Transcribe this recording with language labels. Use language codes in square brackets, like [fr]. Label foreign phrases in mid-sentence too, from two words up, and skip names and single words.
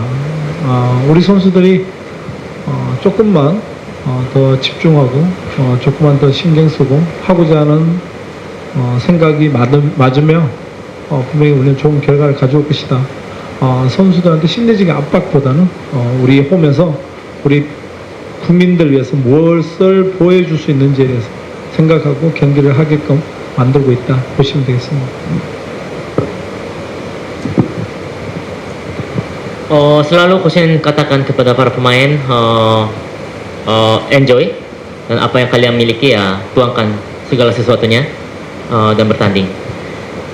[ko] 우리 선수들이 조금만 더 집중하고 조금만 더 신경 쓰고 하고자 하는 생각이 맞으면 분명히 우리는 좋은 결과를 가져올 것이다. 선수들한테 심리적인 압박보다는 우리 홈에서 우리 국민들 위해서 무엇을 보여줄 수 있는지에 대해서 생각하고 경기를 하게끔 만들고 있다 보시면 되겠습니다. [id] Selalu Kosen katakan kepada para pemain, enjoy, dan apa yang kalian miliki tuangkan segala sesuatunya dan bertanding.